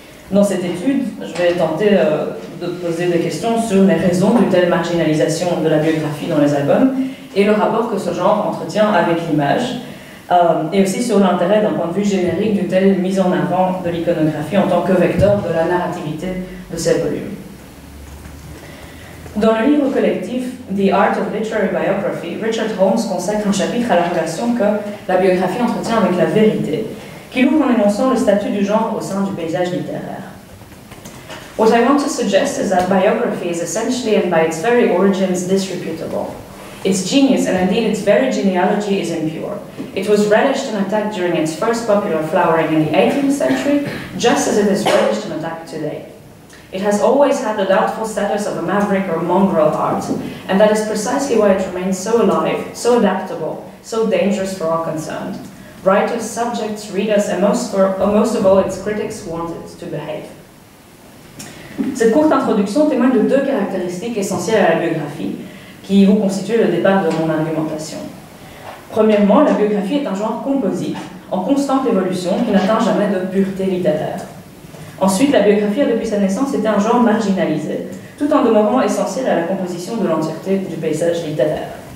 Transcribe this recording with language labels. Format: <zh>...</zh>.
<fr>Dans cette étude, je vais tenter de poser des questions sur les raisons d'une telle marginalisation de la biographie dans les albums et le rapport que ce genre entretient avec l'image, et aussi sur l'intérêt d'un point de vue générique d'une telle mise en avant de l'iconographie en tant que vecteur de la narrativité de ces volumes. Dans le livre collectif The Art of Literary Biography, Richard Holmes consacre un chapitre à la relation que la biographie entretient avec la vérité, qu'il ouvre en énonçant le statut du genre au sein du paysage littéraire.</fr> <en>What I want to suggest is that biography is essentially and by its very origins disreputable. Its genius and indeed its very genealogy is impure. It was relished and attacked during its first popular flowering in the 18th century, just as it is relished and attacked today. It has always had the doubtful status of a maverick or mongrel art, and that is precisely why it remains so alive, so adaptable, so dangerous for all concerned. Writers, subjects, readers, and most of all its critics want it to behave.</en> <fr>Cette courte introduction témoigne de deux caractéristiques essentielles à la biographie qui vont constituer le départ de mon argumentation. Premièrement, la biographie est un genre composite, en constante évolution, qui n'atteint jamais de pureté littéraire. Ensuite, la biographie a depuis sa naissance été un genre marginalisé, tout en demeurant essentiel à la composition de l'entièreté du paysage littéraire.</fr>